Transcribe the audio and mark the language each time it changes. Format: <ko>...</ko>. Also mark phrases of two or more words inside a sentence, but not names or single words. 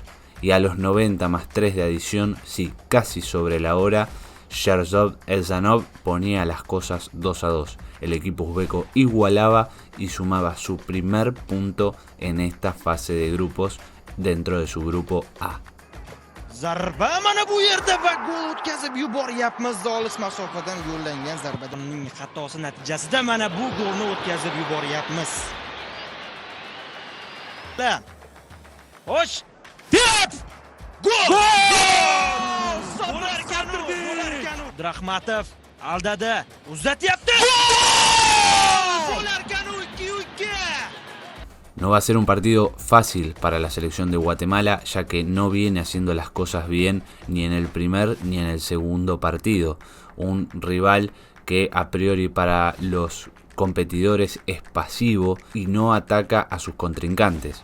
<es>Y a los 90 más 3 de adición, sí, casi sobre la hora, Sherzod Elzanov ponía las cosas 2-2. El equipo uzbeco igualaba y sumaba su primer punto en esta fase de grupos dentro de su grupo A.</es> <uz>Zarba mana bu yerda va gol o'tkazib yuboryapmiz. Olis masofadan yo'llangan zarbaning xatosi natijasida mana bu golni o'tkazib yuboryapmiz. Xo'sh, Gol! Rahmatov aldadi. Uzatyapti.</uz> <es>No va a ser un partido fácil para la selección de Guatemala, ya que no viene haciendo las cosas bien ni en el primer ni en el segundo partido. Un rival que a priori para los competidores es pasivo y no ataca a sus contrincantes.</es>